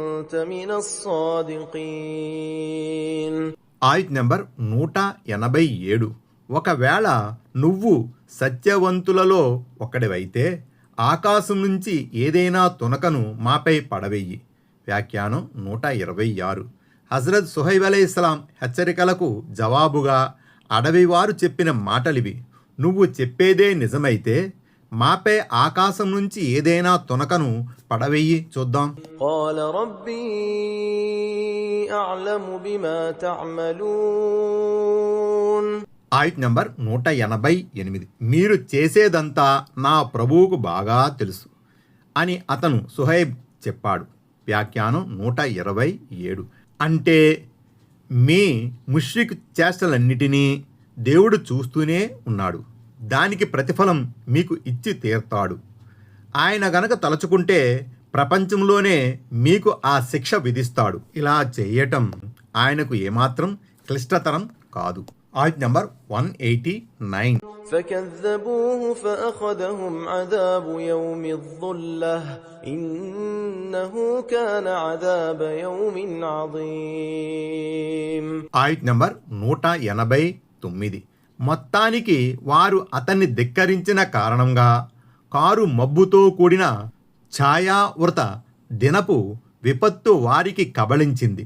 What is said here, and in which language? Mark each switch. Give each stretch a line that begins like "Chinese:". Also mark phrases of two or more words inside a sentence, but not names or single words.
Arabic: كنت من الصادقين.
Telugu: ఆయత్ నంబర్ 187. ఒకవేళ నువ్వు సత్యవంతులలో ఒకడివైతే ఆకాశం నుంచి ఏదైనా తునకను మాపై పడవెయ్యి. వ్యాఖ్యానం 126. హజరత్ సుహైబ్ అలైహిస్సలాం హెచ్చరికలకు జవాబుగా అడవివారు చెప్పిన మాటలివి. నువ్వు చెప్పేదే నిజమైతే మాపై ఆకాశం నుంచి ఏదైనా తునకను పడవెయ్యి చూద్దాం.
Arabic: قال ربي أعلم بما تعملون.
Telugu: ఆయత్ నంబర్ 188. మీరు చేసేదంతా నా ప్రభువుకు బాగా తెలుసు అని అతను సుహైబ్ చెప్పాడు. వ్యాఖ్యానం 127. అంటే మీ ముష్రిక్ చేష్టలన్నిటినీ దేవుడు చూస్తూనే ఉన్నాడు. దానికి ప్రతిఫలం మీకు ఇచ్చి తీర్తాడు. ఆయన గనక తలచుకుంటే ప్రపంచంలోనే మీకు ఆ శిక్ష విధిస్తాడు. ఇలా చేయటం ఆయనకు ఏమాత్రం క్లిష్టతరం కాదు. ఆయత్ నంబర్ 189.
Arabic: فكذبوه فأخذهم عذاب يوم الظلة إنه كان عذاب يوم عظيم.
Telugu: ఆయత్ నంబర్ 189. మొత్తానికి వారు అతన్ని ధిక్కరించిన కారణంగా కారు మబ్బుతో కూడిన ఛాయావృత దినపు విపత్తు వారికి కబళించింది.